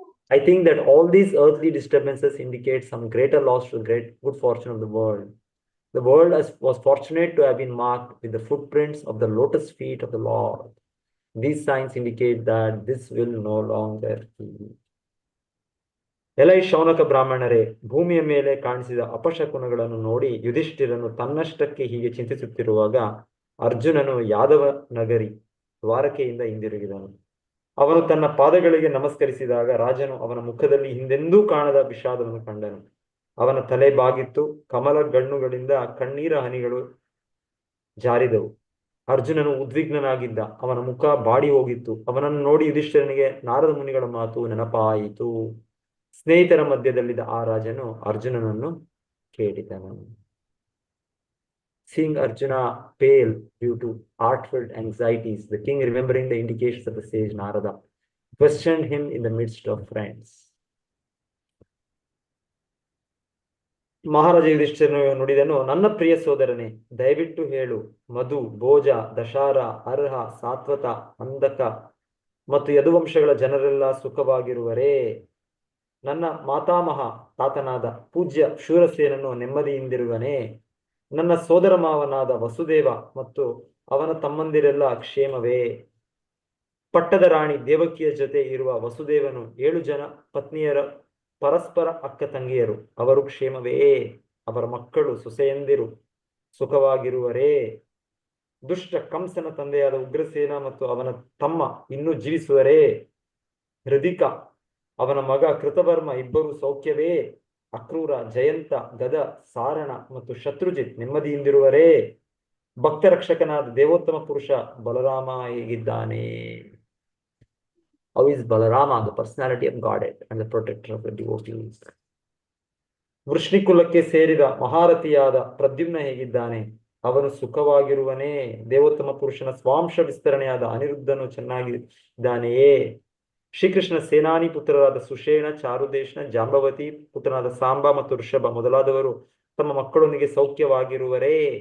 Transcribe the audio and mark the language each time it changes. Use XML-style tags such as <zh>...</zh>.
<en>I think that all these earthly disturbances indicate some greater loss to the great good fortune of the world. The world was fortunate to have been marked with the footprints of the lotus feet of the Lord. These signs indicate that this will no longer be.</en> <kn>ಎಲೈ ಶೌನಕ ಬ್ರಾಹ್ಮಣರೇ, ಭೂಮಿಯ ಮೇಲೆ ಕಾಣಿಸಿದ ಅಪಶಕುನಗಳನ್ನು ನೋಡಿ ಯುಧಿಷ್ಠಿರನು ತನ್ನಷ್ಟಕ್ಕೆ ಹೀಗೆ ಚಿಂತಿಸುತ್ತಿರುವಾಗ ಅರ್ಜುನನು ಯಾದವ ನಗರಿ ದ್ವಾರಕೆಯಿಂದ ಹಿಂದಿರುಗಿದನು. ಅವನು ತನ್ನ ಪಾದಗಳಿಗೆ ನಮಸ್ಕರಿಸಿದಾಗ ರಾಜನು ಅವನ ಮುಖದಲ್ಲಿ ಹಿಂದೆಂದೂ ಕಾಣದ ವಿಷಾದವನ್ನು ಕಂಡನು. ಅವನ ತಲೆ ಬಾಗಿತ್ತು. ಕಮಲ ಗಣ್ಣುಗಳಿಂದ ಕಣ್ಣೀರ ಹನಿಗಳು ಜಾರಿದವು. ಅರ್ಜುನನು ಉದ್ವಿಗ್ನನಾಗಿದ್ದ. ಅವನ ಮುಖ ಬಾಡಿ ಹೋಗಿತ್ತು. ಅವನನ್ನು ನೋಡಿ ಯುಧಿಷ್ಠಿರನಿಗೆ ನಾರದ ಮುನಿಗಳ ಮಾತು ನೆನಪಾಯಿತು. ಸ್ನೇಹಿತರ ಮಧ್ಯದಲ್ಲಿದ್ದ ಆ ರಾಜನು ಅರ್ಜುನನನ್ನು ಕೇಳಿದನು.</kn> <en>Seeing Arjuna pale due to heartfelt anxieties, the king, remembering the indications of the sage Narada, questioned him in the midst of friends.</en> <kn>ಮಹಾರಾಜ ಯುಧಿಷ್ಠಿರನು ನುಡಿದನು, ನನ್ನ ಪ್ರಿಯ ಸೋದರನೇ, ದಯವಿಟ್ಟು ಹೇಳು. ಮಧು, ಭೋಜ, ದಶಾರ, ಅರ್ಹ, ಸಾತ್ವತ, ಅಂಧಕ ಮತ್ತು ಯದುವಂಶಗಳ ಜನರೆಲ್ಲ ಸುಖವಾಗಿರುವರೇ? ನನ್ನ ಮಾತಾಮಹ ತಾತನಾದ ಪೂಜ್ಯ ಶೂರಸೇನನು ನೆಮ್ಮದಿಯಿಂದಿರುವನೇ? ನನ್ನ ಸೋದರ ಮಾವನಾದ ವಸುದೇವ ಮತ್ತು ಅವನ ತಮ್ಮಂದಿರೆಲ್ಲ ಕ್ಷೇಮವೇ? ಪಟ್ಟದ ರಾಣಿ ದೇವಕಿಯ ಜೊತೆ ಇರುವ ವಸುದೇವನು 7 ಜನ ಪತ್ನಿಯರ ಪರಸ್ಪರ ಅಕ್ಕ ತಂಗಿಯರು, ಅವರು ಕ್ಷೇಮವೇ? ಅವರ ಮಕ್ಕಳು ಸೊಸೆಯಂದಿರು ಸುಖವಾಗಿರುವರೇ? ದುಷ್ಟ ಕಂಸನ ತಂದೆಯಾದ ಉಗ್ರಸೇನ ಮತ್ತು ಅವನ ತಮ್ಮ ಇನ್ನೂ ಜೀವಿಸುವರೇ? ಹೃದಿಕ, ಅವನ ಮಗ ಕೃತವರ್ಮ ಇಬ್ಬರು ಸೌಖ್ಯವೇ? ಅಕ್ರೂರ, ಜಯಂತ, ಗದ, ಸಾರಣ ಮತ್ತು ಶತ್ರುಜಿತ್ ನೆಮ್ಮದಿಯಿಂದಿರುವರೇ? ಭಕ್ತ ರಕ್ಷಕನಾದ ದೇವೋತ್ತಮ ಪುರುಷ ಬಲರಾಮ ಹೇಗಿದ್ದಾನೆ?</kn> <en>How is Balarama, the personality of Godhead and the protector of the devotees?</en> <kn>ವೃಷ್ಣಿಕುಲಕ್ಕೆ ಸೇರಿದ ಮಹಾರಥಿಯಾದ ಪ್ರದ್ಯುಮ್ನ ಹೇಗಿದ್ದಾನೆ? ಅವನು ಸುಖವಾಗಿರುವನೇ? ದೇವೋತ್ತಮ ಪುರುಷನ ಸ್ವಾಂಶ ವಿಸ್ತರಣೆಯಾದ ಅನಿರುದ್ಧನು ಚೆನ್ನಾಗಿದ್ದಾನೆಯೇ? ಶ್ರೀಕೃಷ್ಣ ಸೇನಾನಿ ಪುತ್ರರಾದ ಸುಷೇಣ, ಚಾರುದೇಶನ, ಜಾಂಬವತಿ ಪುತ್ರನಾದ ಸಾಂಬ ಮತ್ತು ಋಷಭ ಮೊದಲಾದವರು ತಮ್ಮ ಮಕ್ಕಳೊಂದಿಗೆ ಸೌಖ್ಯವಾಗಿರುವರೇ?</kn>